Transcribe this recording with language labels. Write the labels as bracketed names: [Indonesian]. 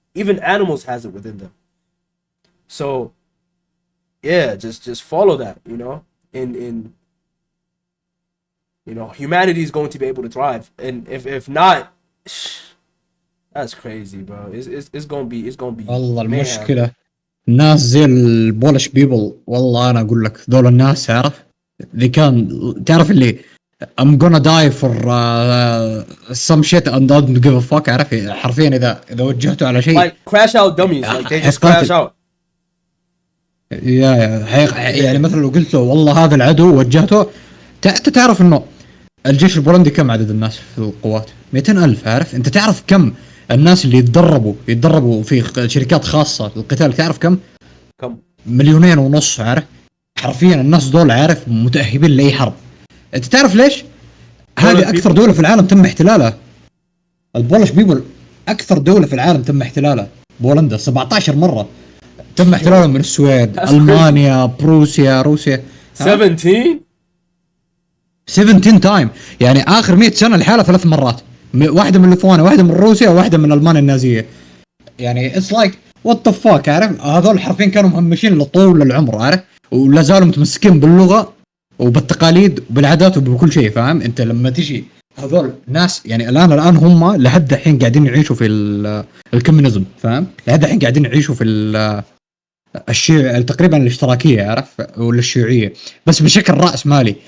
[English] Even animals has it within them. So yeah, just follow that, you know. In you know, humanity is going to be able to thrive, and if not, that's crazy, bro. It's gonna be [Arabic] والله المشكلة الناس زي البولش بيبل. والله أنا أقول لك ذول الناس، تعرف اللي [English] كان تعرف اللي I'm gonna die for some shit and don't give a fuck. [Arabic] عارف حرفيا إذا وجهته على شيء [English] like crash out dummies, like they just crash out. [Arabic] يعني مثلا لو قلت له والله هذا العدو وجهته، أنت تعرف إنه الجيش البولندي كم عدد الناس في القوات؟ 200,000. عارف أنت تعرف كم الناس اللي يتدربوا في شركات خاصة للقتال؟ تعرف كم؟ 2,500,000. عارف حرفيا الناس دول عارف متأهبين لأي حرب. أنت تعرف ليش؟ هذه أكثر دولة في العالم تم احتلالها. البولش بيبل أكثر دولة في العالم تم احتلالها. بولندا 17 مرة تم احتلالها من السويد، ألمانيا، بروسيا، روسيا. 17 تايم. يعني آخر 100 سنة الحالة 3 مرات، واحدة من ليثوانيا، واحدة من روسيا، واحدة من ألمانيا النازية. [English] يعني it's like what the fuck. [Arabic] عارف هذول حرفيا كانوا مهمشين لطول العمر، عارف، ولا زالوا متمسكين باللغة وبالتقاليد وبالعادات وبكل شيء. فاهم انت لما تجي هذول ناس يعني الان هم لحد الحين قاعدين يعيشوا في الكوميونيزم، فاهم؟ لحد الحين قاعدين يعيشوا في الشيوع تقريبا الاشتراكيه، عارف، ولا الشيوعيه، بس بشكل راس مالي.